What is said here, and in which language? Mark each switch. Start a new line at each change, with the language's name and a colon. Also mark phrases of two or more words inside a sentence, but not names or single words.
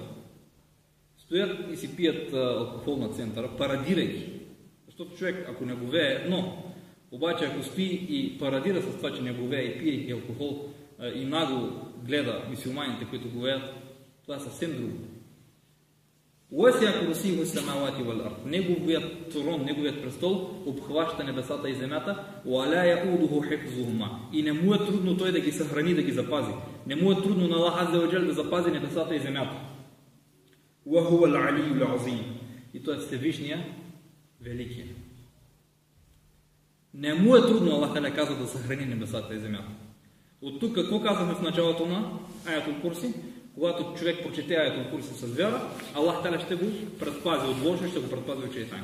Bulgarian: Стоят и си пият алкохол на центъра, парадирайки. Защото човек, ако не говее, едно. Обаче, ако спи и парадира с това, че не говее и пие и алкохол, и нагло гледа мюсюлманите, които говеят, това е съвсем друго.
Arabic: وسع كرسيه السماوات والأرض.
Bulgarian: Неговият трон, неговият престол обхваща небесата и земята.
Arabic: ولا يؤوده حفظهما.
Bulgarian: И не му е трудно той да ги съхрани, да ги запази. Не му е трудно на
Arabic: الله عز وجل
Bulgarian: да запази небесата и земята.
Arabic: وهو العلي العظيم.
Bulgarian: И той е Всевишния, великия. Не му е трудно,
Arabic: الله تعالى
Bulgarian: казва, да съхрани небесата и земята. От тук какво казахме в началото на Аятул Курси? Когато човек прочете Аятул Курси с вяра,
Arabic: الله تعالى
Bulgarian: ще го предпази от лошо, ще го предпази от шейтан.